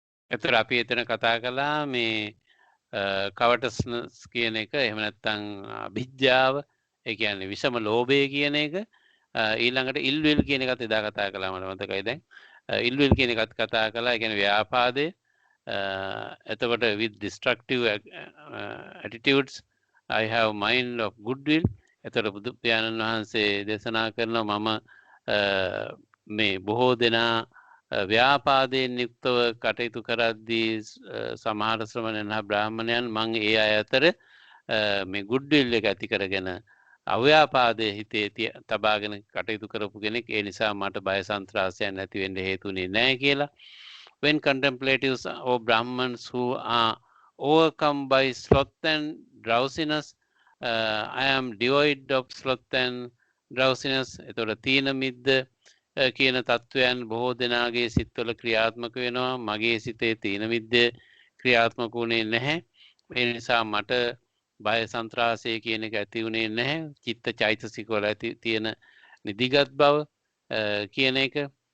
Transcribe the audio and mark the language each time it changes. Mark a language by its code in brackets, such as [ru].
[si] එතකොට අපි එතන කතා කළා මේ කවටස්නස් කියන එක, එහෙම නැත්නම් අවිජ්ජාව, ඒ කියන්නේ විෂම ලෝභය කියන එක. ඊළඟට ඉල්විල් කියන එකත් එදා කතා කළා, මට මතකයි දැන්. ඉල්විල් කියන එකත් කතා කළා, ඒ කියන්නේ ව්‍යාපාදය. [en] එතකොට with destructive attitudes I have mind of goodwill. [si] එතකොට බුදු පියාණන් වහන්සේ දේශනා කරනවා මම මේ බොහෝ දෙනා ව්‍යාපාදයෙන් යුක්තව කටයුතු කරද්දී සමහර ශ්‍රමණයන් හා බ්‍රාහ්මණයන් මං ඒ අය අතර මේ ගුඩ්විල් එක ඇති කරගෙන අව්‍යාපාදයේ හිතේ තබාගෙන කටයුතු කරපු කෙනෙක්. ඒ නිසා මට බය සන්ත්‍රාසයන් නැති වෙන්න හේතුුනේ නැහැ කියලා. [en] When contemplatives or Brahmins who are overcome by sloth and drowsiness, I am devoid of sloth and drowsiness. [si] එතකොට තීන මිද්ද කියන තත්වයන් බොහෝ දෙනාගේ සිත්වල ක්‍රියාත්මක වෙනවා. මගේ සිතේ තීන මිද්ද ක්‍රියාත්මක වුණේ නැහැ. ඒ නිසා මට බය සන්ත්‍රාසය කියන එක ඇති වුණේ නැහැ. චිත්ත චෛතසික වල ඇති තියෙන නිදිගත් බව කියන එක.